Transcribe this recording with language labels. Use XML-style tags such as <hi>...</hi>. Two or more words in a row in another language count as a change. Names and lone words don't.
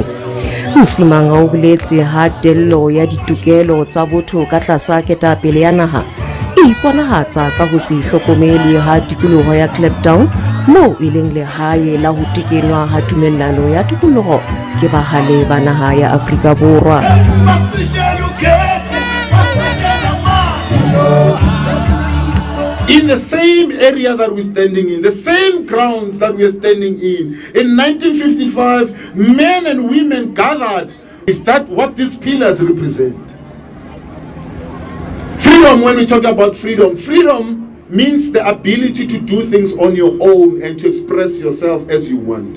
<st>Msimanga o boletse ha tello ya ditokelo tsa botho ka tlasa ketapele ya naha e iponahatsa ka ho se hlokomelwe ha tikoloho ya Kliptown moo e leng lehae la ho tekenwa ha tumellano ya tikoloho ke bahale ba naha ya Afrika Borwa.</st> <en>In the same area that we're standing in, the same grounds that we're standing in 1955, men and women gathered. Is that what these pillars represent? Freedom, when we talk about freedom, freedom means the ability to do things on your own and to express yourself as you want.</en>